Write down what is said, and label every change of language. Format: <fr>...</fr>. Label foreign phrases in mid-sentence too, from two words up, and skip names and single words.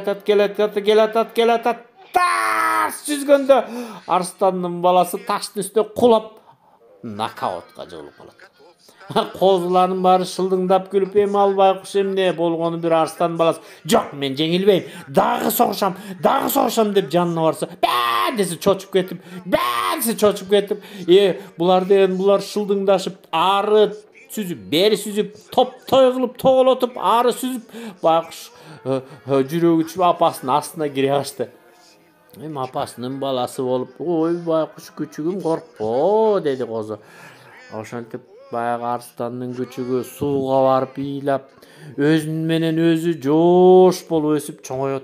<ky>Тарс жүзгөндө Арстандын баласы таштын үстүнө кулап нокаутка жыгылып калат. Козулардын баары шылдыңдап күлүп, эми ал байкуш эмне болгону бир Арстан баласы. Жок, мен жеңилбейм. Дагы согушам деп жанына барса, десе чочуп кетип, булар шылдыңдашып, ары сүзүп, бери сүзүп, той кылып, тоголотуп, ары сүзүп, байкуш жүрөгү чүп апасынын астына кире баштады. Эми апасынын баласы болуп, ой байкуш күчүгүм коркпо деди козу. Ошентип баягы Арстандын күчүгү сууга барып ыйлап, өзү менен өзү жоош болуп өсүп чоңоет.</ky>